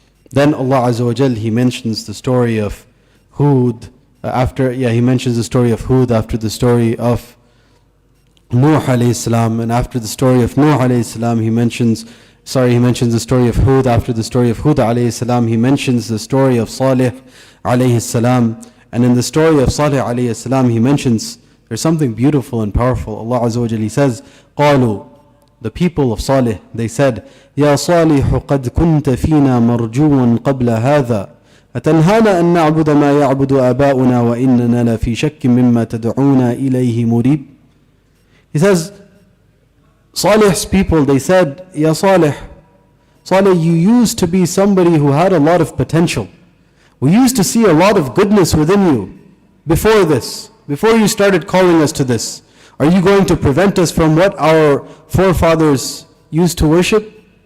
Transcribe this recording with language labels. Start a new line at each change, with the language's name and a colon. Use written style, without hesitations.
English: Then Allah Azza wa Jal, He mentions the story of Hud He mentions the story of Hud after the story of Nuh alayhi salam, and after the story of Nuh alayhi salam, he mentions the story of Hud. After the story of Hud alayhi salam, he mentions the story of Salih alayhi salam, and in the story of Salih alayhi salam, he mentions there's something beautiful and powerful. Allah Azza wa Jal, He says,
Arabic: قالوا,
English: the people of Salih, they said,
Arabic: يا صالح قد كنت فينا مرجوا قبل هذا أتنهانا أن نعبد ما يعبد آباؤنا وإننا لفي شك مما تدعونا إليه مريب.
English: He says, Salih's people, they said, Ya Salih, you used to be somebody who had a lot of potential. We used to see a lot of goodness within you before this, before you started calling us to this. Are you going to prevent us from what our forefathers used to worship?